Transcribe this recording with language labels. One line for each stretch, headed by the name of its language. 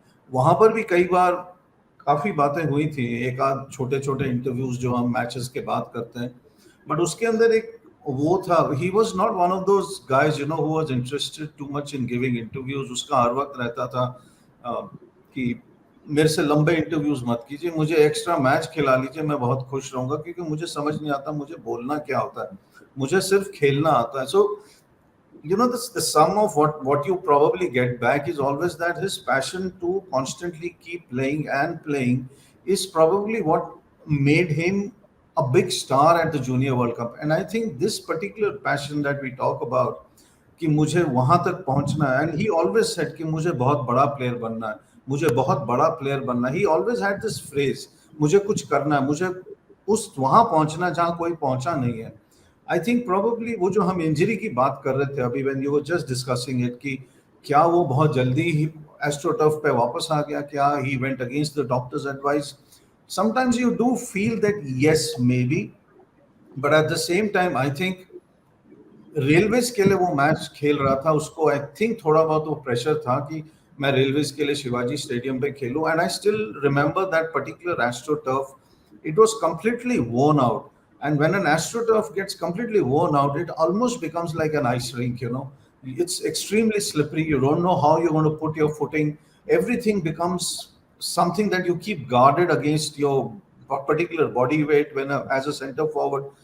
Hindi: वहां पर भी कई बार काफी बातें हुई थी, एक आध छोटे छोटे इंटरव्यूज जो हम मैचेस के बाद करते हैं, बट उसके अंदर एक वो था,
English: He was not one of those guys who was interested too much in giving interviews.
Hindi: उसका हर वक्त रहता था कि मेरे से लंबे इंटरव्यूज मत कीजिए, मुझे एक्स्ट्रा मैच खिला लीजिए, मैं बहुत खुश रहूंगा, क्योंकि मुझे समझ नहीं आता मुझे बोलना क्या होता है, मुझे सिर्फ खेलना आता है। सो
English: the sum of what you probably get back is always that his passion to constantly keep playing and playing is probably what made him a big star at the Junior World Cup. And I think this particular passion that we talk about,
Hindi: कि मुझे वहां तक पहुंचना है,
English: and he always said
Hindi: कि मुझे बहुत बड़ा प्लेयर बनना है, मुझे बहुत बड़ा प्लेयर बनना है।
English: He always had this phrase,
Hindi: मुझे कुछ करना है, मुझे उस वहां पहुंचना जहां कोई पहुंचा नहीं है।
English: I think probably
Hindi: वो जो हम इंजरी की बात कर रहे थे अभी,
English: when you were just discussing it,
Hindi: कि क्या वो बहुत जल्दी ही एस्ट्रोटर्फ पे वापस आ गया, क्या
English: He went against the doctor's advice. Sometimes you do feel that yes maybe, but at the same time I think
Hindi: railways के लिए वो मैच खेल रहा था, उसको आई थिंक थोड़ा बहुत वो प्रेशर था कि मैं रेलवेज के लिए शिवाजी स्टेडियम पे खेलूं।
English: And I still remember that particular AstroTurf, it was completely worn out. And when an AstroTurf gets completely worn out, it almost becomes like an ice rink, it's extremely slippery. You don't know how you're going to put your footing. Everything becomes something that you keep guarded against your particular body weight as a center forward.